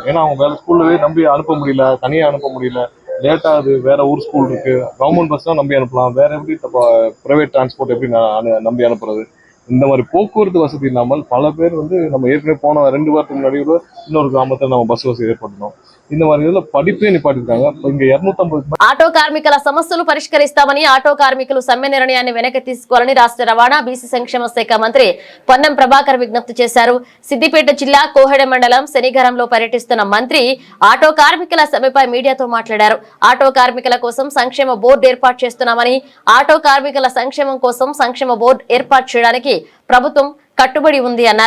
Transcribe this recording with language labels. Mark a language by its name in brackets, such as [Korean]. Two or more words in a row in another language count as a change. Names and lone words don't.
[Tamil] ஏன்னா அவங்க வேலை ஸ்கூல்லவே நம்பி அனுப்ப முடியல, தனியாக அனுப்ப முடியல, லேட் ஆகுது, வேற ஊர் ஸ்கூல் இருக்கு, [English] government bus [Tamil] தான் நம்பி அனுப்பலாம், வேற எப்படி [English] private transport [Tamil] எப்படி நம்பி அனுப்புறது. இந்த மாதிரி போக்குவரத்து வசதி இல்லாமல் பல பேர் வந்து நம்ம ஏற்கனவே போன 2 வாரத்துக்கு முன்னாடி இன்னொரு கிராமத்தில் நம்ம பஸ் வசதி ஏற்படுத்தணும். இந்த மாதிரி இதுல படிப்பே நிப்பாட்டிருக்காங்க. இங்க 250 [Telugu] ఆటో కార్మికుల సమస్యలు పరిష్కరిస్తామని ఆటో కార్మికులు సమ్మె నిర్ణయాన్ని వెనక్కి తీసుకోవాలని రాష్ట్ర రవాణా బీసీ సంక్షేమ శాఖ మంత్రి పొన్నం ప్రభాకర్ విజ్ఞప్తి చేశారు. సిద్దిపేట జిల్లా కోహెడ మండలం శనిగరంలో పర్యటిస్తున్న మంత్రి ఆటో కార్మికుల సమ్మెపై మీడియాతో మాట్లాడారు. ఆటో కార్మికుల కోసం సంక్షేమ బోర్డు ఏర్పాటు చేస్తున్నామని, ఆటో కార్మికుల సంక్షేమం కోసం సంక్షేమ బోర్డు ఏర్పాటు చేయడానికి ప్రభుత్వం కట్టుబడి ఉంది అన్నారు.